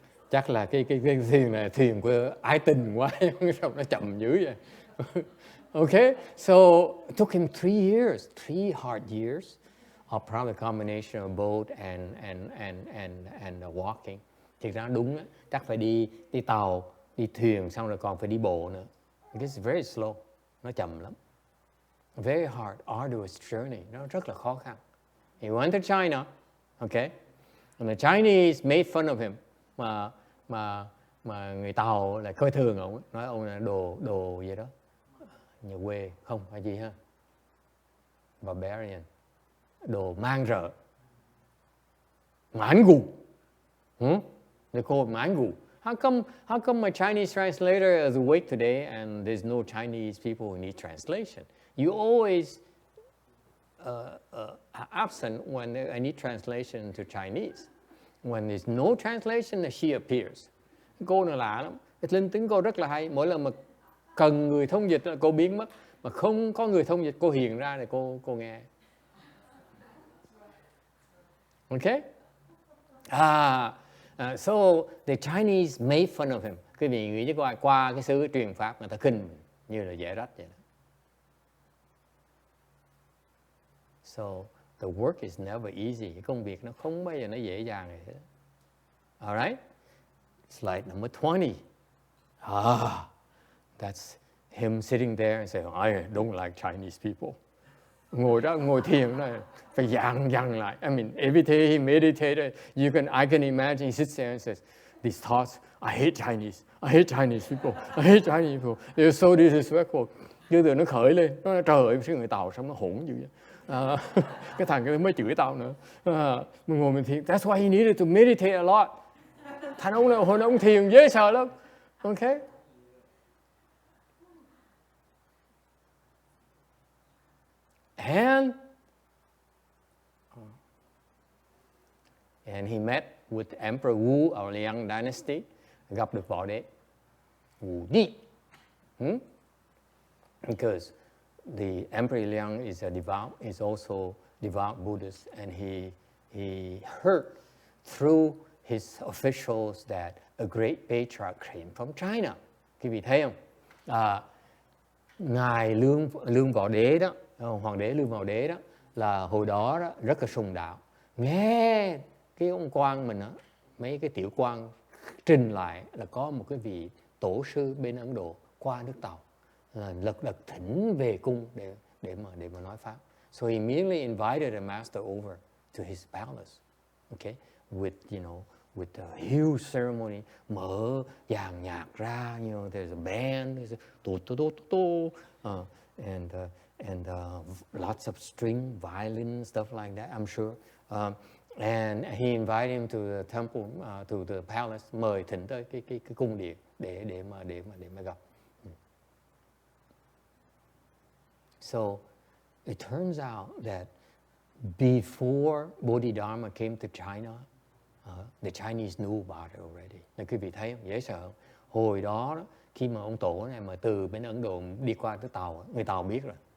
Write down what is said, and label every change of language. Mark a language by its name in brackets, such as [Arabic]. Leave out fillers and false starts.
[Vietnamese] Chắc là cái thuyền này thuyền của ái tình quá, sao nó chậm dữ vậy. [English] Okay, so it took him 3 years, 3 hard years of probably a combination of boat and walking. [Vietnamese] Thực ra đúng đó, chắc phải đi tàu, đi thuyền, xong rồi còn phải đi bộ nữa. [English] It's very slow, [Vietnamese] nó chậm lắm. [English] Very hard, arduous journey, [Vietnamese] nó rất là khó khăn. [English] He went to China, okay, and the Chinese made fun of him. [Vietnamese] Mà người Tàu lại coi thường ông, nói ông là đồ gì đó, nhà quê, không phải gì ha. barbarian, đồ mang rợ, mãn gù. [English] They call it mãn gù. How come my Chinese translator is awake today and there's no Chinese people who need translation? You always are absent when I need translation into Chinese. When there's no translation, she appears. [Vietnamese] Cô này lạ lắm. Linh tính cô rất là hay. Mỗi lần mà cần người thông dịch cô biến mất. Mà không có người thông dịch cô hiện ra để cô nghe. [English] Okay? So the Chinese made fun of him. [Vietnamese] Quý vị nghĩ chứ qua cái sứ truyền pháp người ta khinh như là dễ rách vậy đó. [English] So the work is never easy. [Vietnamese] Cái công việc nó không bao giờ nó dễ dàng vậy hết. [English] Alright? It's like number 20. That's him sitting there and saying, I don't like Chinese people. [Vietnamese] Ngồi thiền này phải dằn lại. [English] I mean, every day he meditated, I can imagine he sits there and says, these thoughts, I hate Chinese people, I hate Chinese people. They're so disrespectful. [Vietnamese] Chứ từ nó khởi lên, nó nói, trời ơi, sao người Tàu sao nó hỗn dữ vậy? Cái thằng cái mới chửi tao nữa. Mình ngồi mình thiền. [English] That's why he needed to meditate a lot. [Vietnamese] Thành ông này, hồi ông thiền dễ sợ lắm. [English] Okay? And he met with Emperor Wu of the Liang dynasty. [Vietnamese] Gặp được võ đế Wu Di. [English] Because the Emperor Liang is also devout Buddhist, and he heard through his officials that a great patriarch came from China. [Vietnamese] Quý vị thấy không? Ngài Lương Võ Đế đó, Hoàng đế Lương Võ Đế đó, là hồi đó rất là sùng đạo. Nghe cái ông quan mình á, mấy cái tiểu quan trình lại là có một cái vị tổ sư bên Ấn Độ qua nước Tàu, lật đật thỉnh về cung để mà nói pháp. [English] So he immediately invited the master over to his palace, okay, with a huge ceremony, [Vietnamese] mở dàn nhạc ra, [English] there's a band, there's a and lots of string, violin, stuff like that, I'm sure. And he invited him to the temple, to the palace, [Vietnamese] mời thỉnh tới cái cung điện để mà gặp. [English] So it turns out that before Bodhidharma came to China, the Chinese knew about it already. [Vietnamese] Nên quý vị thấy không? Dễ sợ không? Hồi đó khi mà ông tổ này mà từ bên Ấn Độ đi qua tới Tàu, người Tàu biết rồi.